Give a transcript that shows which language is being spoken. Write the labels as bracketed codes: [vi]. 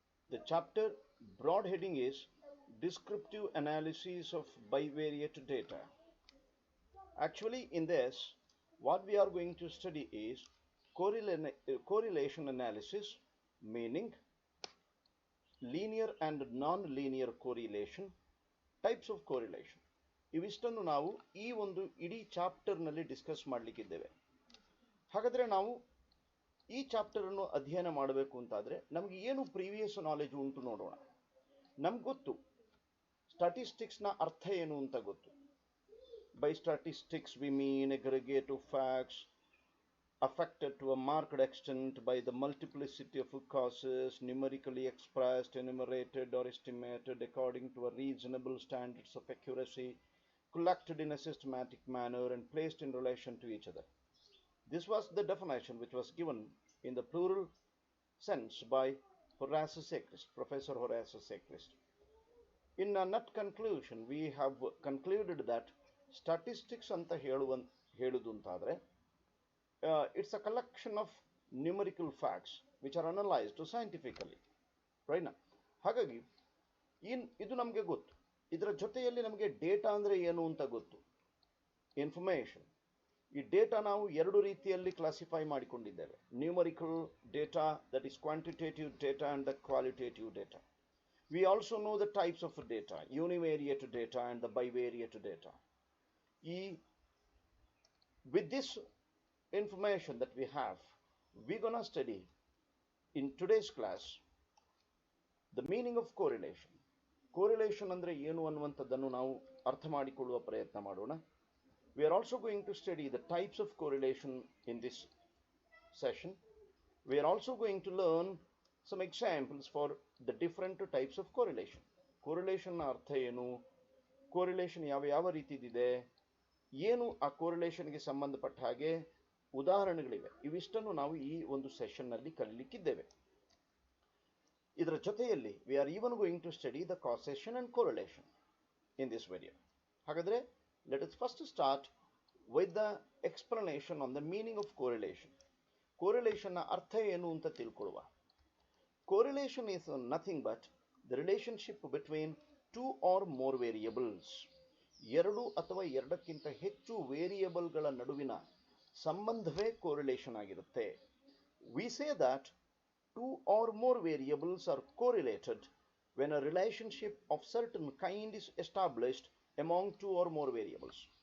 [en] The chapter broad heading is Descriptive Analysis of Bivariate Data. Actually, in this, what we are going to study is correlation analysis, meaning linear and non-linear correlation, types of correlation. [kn] ಇವಿಷ್ಟನ್ನು ನಾವು ಈ ಒಂದು ಇಡೀ ಚಾಪ್ಟರ್ನಲ್ಲಿ discuss ಮಾಡಲಿಕ್ಕಿದ್ದೇವೆ. ಹಾಗಾದರೆ ನಾವು ಈ ಚಾಪ್ಟರನ್ನು ಅಧ್ಯಯನ ಮಾಡಬೇಕು ಅಂತಾದರೆ ನಮಗೆ ಏನು ಪ್ರೀವಿಯಸ್ ನಾಲೆಜ್ ಉಂಟು ನೋಡೋಣ. ನಮ್ಗೆ ಗೊತ್ತು ಸ್ಟಾಟಿಸ್ಟಿಕ್ಸ್ನ ಅರ್ಥ ಏನು ಅಂತ ಗೊತ್ತು. [en] By statistics we mean aggregate of facts affected to a marked extent by the multiplicity of causes, numerically expressed, enumerated, or estimated according to a reasonable standards of accuracy, collected in a systematic manner and placed in relation to each other. This was the definition which was given in the plural sense by Horace Sechrist, Professor Horace Sechrist. In a nut conclusion, we have concluded that statistics [kn] anta ಹೇಳುವುದು ಅಂತಾದರೆ [en] it's a collection of numerical facts which are analyzed scientifically, right? [kn] ಹಾಗಾಗಿ ಇದು ನಮಗೆ ಗೊತ್ತು. ಇದರ ಜೊತೆಯಲ್ಲಿ ನಮಗೆ data ಅಂದರೆ ಏನು ಅಂತ ಗೊತ್ತು, ಇನ್ಫಾರ್ಮೇಷನ್. ಈ ಡೇಟಾ ನಾವು ಎರಡು ರೀತಿಯಲ್ಲಿ ಕ್ಲಾಸಿಫೈ ಮಾಡಿಕೊಂಡಿದ್ದೇವೆ. [en] Numerical data, that is quantitative data, and the qualitative data. We also know the types of data, univariate data and the bivariate data. With this information that we have, we're gonna study in today's class the meaning of correlation. [kn] Correlation andre ಏನು ಅನ್ನುವಂಥದ್ದನ್ನು ನಾವು ಅರ್ಥ ಮಾಡಿಕೊಳ್ಳುವ ಪ್ರಯತ್ನ ಮಾಡೋಣ. [en] We are also going to study the types of correlation in this session. We are also going to learn some examples for the different types of correlation. [kn] Correlation ನ ಅರ್ಥ ಏನು, correlation ಯಾವ ರೀತಿದಿದೆ, ಏನು ಆ correlationಗೆ ಸಂಬಂಧಪಟ್ಟ ಹಾಗೆ ಉದಾಹರಣೆಗಳಿವೆ, ಇವಿಷ್ಟನ್ನು ನಾವು ಈ ಒಂದು ಸೆಷನ್ನಲ್ಲಿ ಕಲಿಲಿಕ್ಕಿದ್ದೇವೆ. ಇದರ ಜೊತೆಯಲ್ಲಿ [en] We are even going to study the causation and correlation in this video. ಹಾಗಾದರೆ let us first start with the explanation on the meaning of correlation. [kn] ಕೋರಿಲೇಷನ್ನ ಅರ್ಥ ಏನು ಅಂತ ತಿಳ್ಕೊಳ್ಳುವ. [en] Correlation is nothing but the relationship between two or more variables. [kn] ಎರಡು ಅಥವಾ ಎರಡಕ್ಕಿಂತ ಹೆಚ್ಚು ವೇರಿಯಬಲ್ಗಳ ನಡುವಿನ ಸಂಬಂಧವೇ ಕೋರಿಲೇಷನ್ ಆಗಿರುತ್ತೆ. [en] We say that two or more variables are correlated when a relationship of certain kind is established among two or more variables.